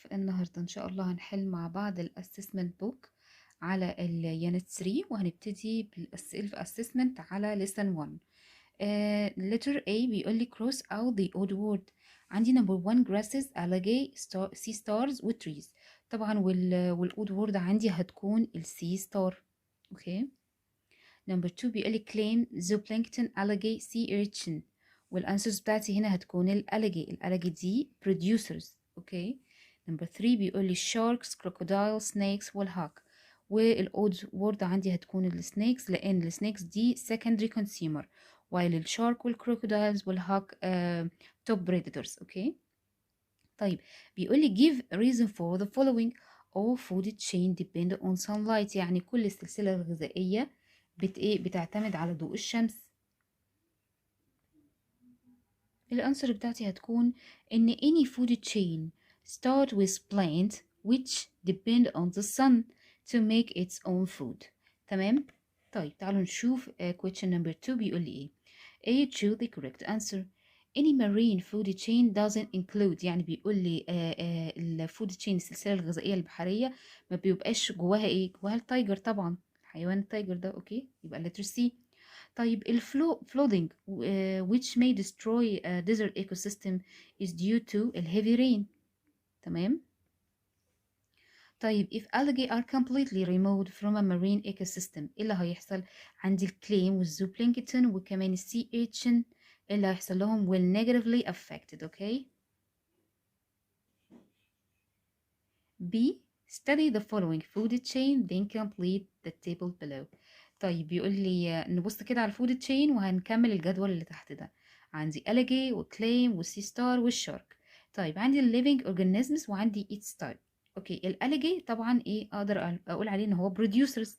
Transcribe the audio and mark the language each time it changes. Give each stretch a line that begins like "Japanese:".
Arabic: النهاردة إن شاء الله هنحل مع بعض الأسسمنت بوك على اليونت 3 وهنبتدي بالسيلف أسسمنت على lesson 1.
English: letter A
Arabic: بيقول لي
English: cross out the odd word.
Arabic: عندي
English: number 1 grasses, algae, sea stars و trees.
Arabic: طبعا والodd word عندي هتكون sea star. اوكي.
English: number 2
Arabic: بيقول لي
English: claim zooplankton, algae, sea urchin.
Arabic: والانسرز بتاعتي هنا هتكون الالجي دي producers. اوكي. نمبر 3 بيقول لي
English: sharks, crocodile, snakes
Arabic: والهاك. والاود وورد عندي هتكون السنيكس لان السنيكس دي
English: secondary consumer while
Arabic: الشارك والكروكودايلز والهاك
English: top predators. Okay.
Arabic: طيب بيقول لي
English: give a reason for the following. all food chain depend on sunlight.
Arabic: يعني كل السلسلة الغذائية بتعتمد على ضوء الشمس. الانسر بتاعتي هتكون ان
English: any food chain start with plant which depend on the sun to make its own food.
Arabic: تمام. طيب تعالوا نشوف
English: question number 2
Arabic: بيقول لي ايه.
English: A choose the correct answer. any marine food chain doesn't include.
Arabic: يعني بيقول لي الفود تشين السلسلة الغذائية البحرية ما بيبقاش جواها ايه؟ جواها التايجر طبعا، حيوان التايجر ده. اوكي يبقى
English: letter C.
Arabic: طيب
English: flooding which may destroy a desert ecosystem is due to heavy rain.
Arabic: تمام. طيب
English: if algae are completely removed from a marine ecosystem
Arabic: ايه اللي هيحصل؟ عندي الكليم والزوبلانكتون وكمان السي اتشن اللي هيحصل لهم
English: will negatively affected. Okay. B study the following food chain then complete the table below.
Arabic: طيب بيقول لي نبص كده على الفود تشين وهنكمل الجدول اللي تحت ده. عندي algae وكليم والسي ستار والشارك. طيب عندي
English: living organisms
Arabic: وعندي
English: each type.
Arabic: اوكي الالجي طبعا ايه اقدر اقول عليه ان هو producers.